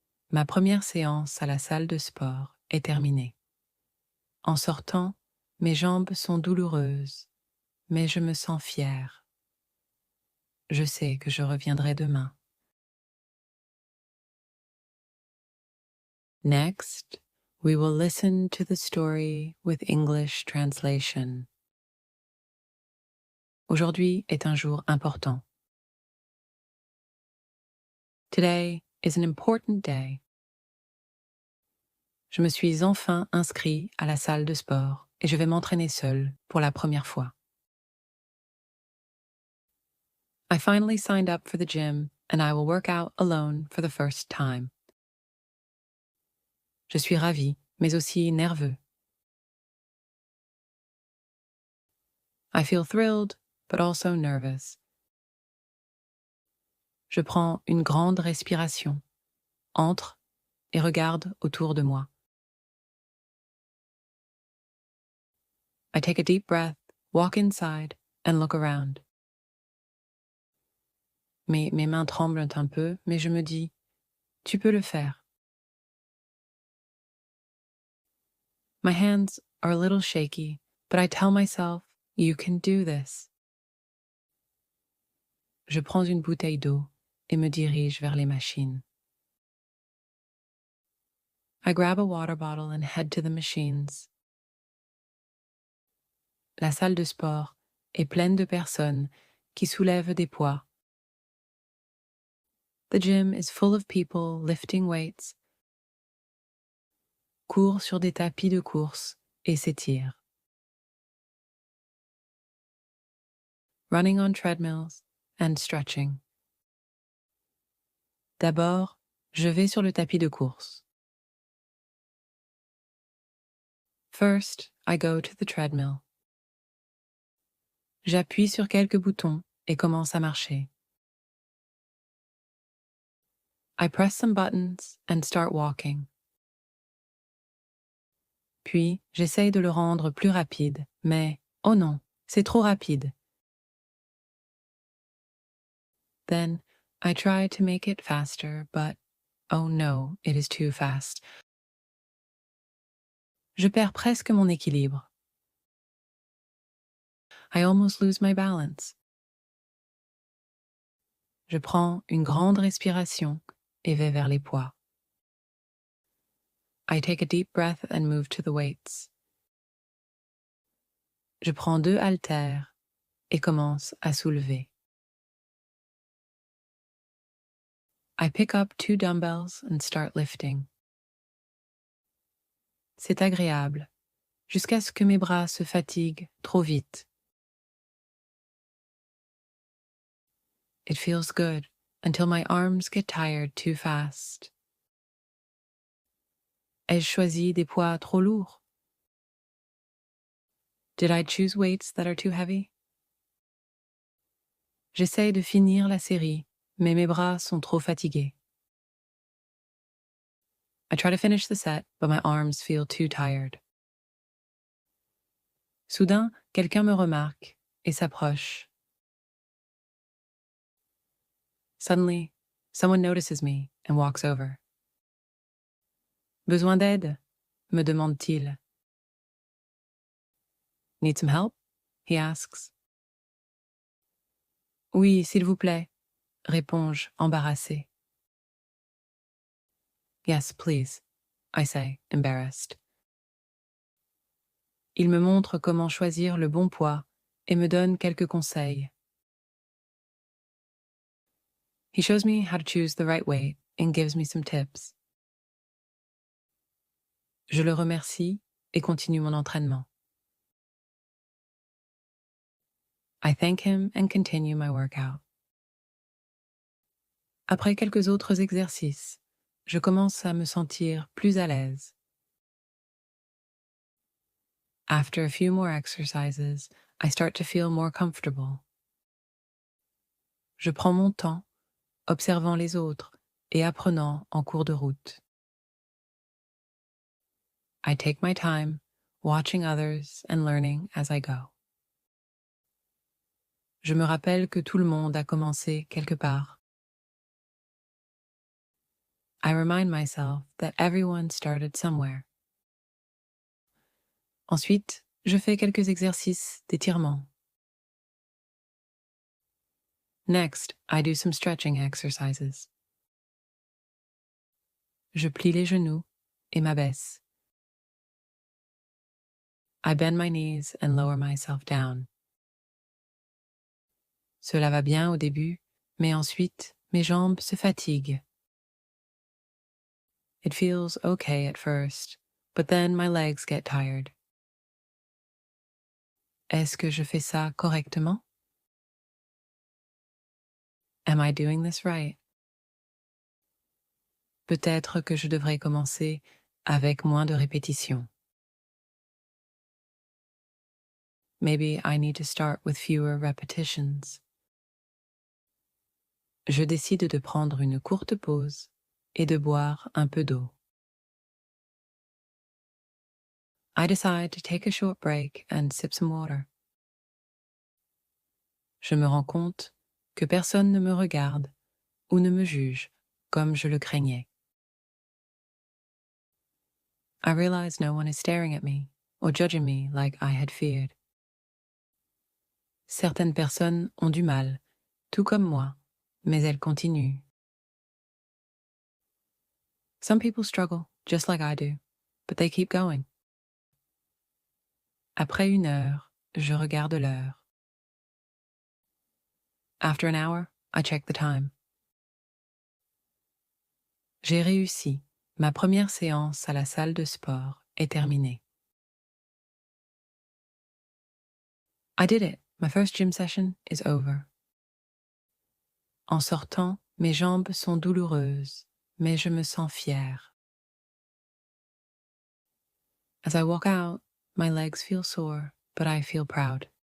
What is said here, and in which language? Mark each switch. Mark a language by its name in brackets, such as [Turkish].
[French] Ma première séance à la salle de sport est terminée. En sortant, mes jambes sont douloureuses, mais je me sens fière. Je sais que je reviendrai demain. [English] Next, we will listen to the story with English translation. [French] Aujourd'hui est un jour important. [English] Today is an important day. [French] Je me suis enfin inscrit à la salle de sport et je vais m'entraîner seul pour la première fois. [English] I finally signed up for the gym and I will work out alone for the first time. [French] Je suis ravi, mais aussi nerveux. [English] I feel thrilled, but also nervous. [French] Je prends une grande respiration, entre et regarde autour de moi. [English] I take a deep breath, walk inside, and look around. [French] Mes mains tremblent un peu, mais je me dis « Tu peux le faire ». [English] My hands are a little shaky, but I tell myself « You can do this ». [French] Je prends une bouteille d'eau et me dirige vers les machines. [English] I grab a water bottle and head to the machines. [French] La salle de sport est pleine de personnes qui soulèvent des poids. [English] The gym is full of people lifting weights, [French] courent sur des tapis de course et s'étirent. [English] running on treadmills, and stretching. [French] D'abord, je vais sur le tapis de course. [English] First, I go to the treadmill. [French] J'appuie sur quelques boutons et commence à marcher. [English] I press some buttons and start walking. [French] Puis, j'essaye de le rendre plus rapide, mais, oh non, c'est trop rapide. [English] Then, I try to make it faster, but, oh no, it is too fast. [French] Je perds presque mon équilibre. [English] I almost lose my balance. [French] Je prends une grande respiration et vais vers les poids. [English] I take a deep breath and move to the weights. [French] Je prends 2 haltères et commence à soulever. [English] I pick up 2 dumbbells and start lifting. [French] C'est agréable, jusqu'à ce que mes bras se fatiguent trop vite. [English] It feels good until my arms get tired too fast. [French] Ai-je choisi des poids trop lourds? [English] Did I choose weights that are too heavy? [French] J'essaye de finir la série, mais mes bras sont trop fatigués. [English] I try to finish the set, but my arms feel too tired. [French] Soudain, quelqu'un me remarque et s'approche. [English] Suddenly, someone notices me and walks over. [French] Besoin d'aide? Me demande-t-il. [English] Need some help? He asks. [French] Oui, s'il vous plaît, réponds-je embarrassée. [English] Yes, please, I say, embarrassed. [French] Il me montre comment choisir le bon poids et me donne quelques conseils. [English] He shows me how to choose the right weight and gives me some tips. [French] Je le remercie et continue mon entraînement. [English] I thank him and continue my workout. [French] Après quelques autres exercices, je commence à me sentir plus à l'aise. [English] After a few more exercises, I start to feel more comfortable. [French] Je prends mon temps, observant les autres et apprenant en cours de route. [English] I take my time, watching others and learning as I go. [French] Je me rappelle que tout le monde a commencé quelque part. [English] I remind myself that everyone started somewhere. [French] Ensuite, je fais quelques exercices d'étirement. [English] Next, I do some stretching exercises. [French] Je plie les genoux et m'abaisse. [English] I bend my knees and lower myself down. [French] Cela va bien au début, mais ensuite, mes jambes se fatiguent. [English] It feels okay at first, but then my legs get tired. [French] Est-ce que je fais ça correctement? [English] Am I doing this right? [French] Peut-être que je devrais commencer avec moins de répétitions. [English] Maybe I need to start with fewer repetitions. [French] Je décide de prendre une courte pause et de boire un peu d'eau. [English] I decide to take a short break and sip some water. [French] Je me rends compte que personne ne me regarde ou ne me juge comme je le craignais. [English] I realize no one is staring at me or judging me like I had feared. [French] Certaines personnes ont du mal, tout comme moi, mais elles continuent. [English] Some people struggle, just like I do, but they keep going. [French] Après 1 heure, je regarde l'heure. [English] After an hour, I check the time. [French] J'ai réussi. Ma première séance à la salle de sport est terminée. [English] I did it. My first gym session is over. [French] En sortant, mes jambes sont douloureuses, mais je me sens fière. [English] As I walk out, my legs feel sore, but I feel proud.